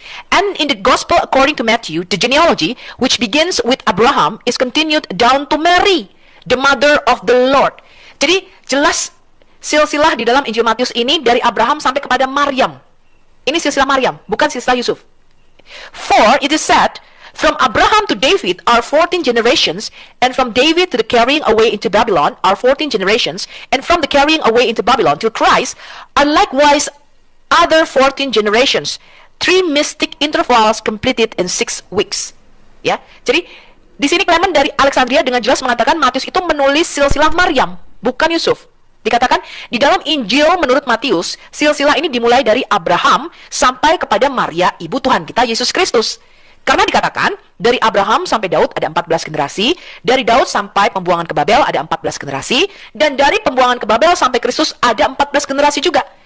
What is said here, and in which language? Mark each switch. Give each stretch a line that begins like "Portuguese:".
English: And in the gospel according to Matthew, the genealogy which begins with Abraham is continued down to Mary, the mother of the Lord.
Indonesian: Jadi jelas silsilah di dalam Injil Matius ini dari Abraham sampai kepada Maryam. Ini silsilah Maryam, bukan silsilah Yusuf.
English: For it is said, from Abraham to David are 14 generations, and from David to the carrying away into Babylon are 14 generations, and from the carrying away into Babylon to Christ are likewise other 14 generations. 3 mystic intervals completed in 6 weeks.
Indonesian: Ya, jadi di sini Clement dari Alexandria dengan jelas mengatakan Matius itu menulis silsilah Maryam, bukan Yusuf. Dikatakan di dalam Injil menurut Matius, silsilah ini dimulai dari Abraham sampai kepada Maria, ibu Tuhan kita Yesus Kristus. Karena dikatakan dari Abraham sampai Daud ada 14 generasi, dari Daud sampai pembuangan ke Babel ada 14 generasi, dan dari pembuangan ke Babel sampai Kristus ada 14 generasi juga.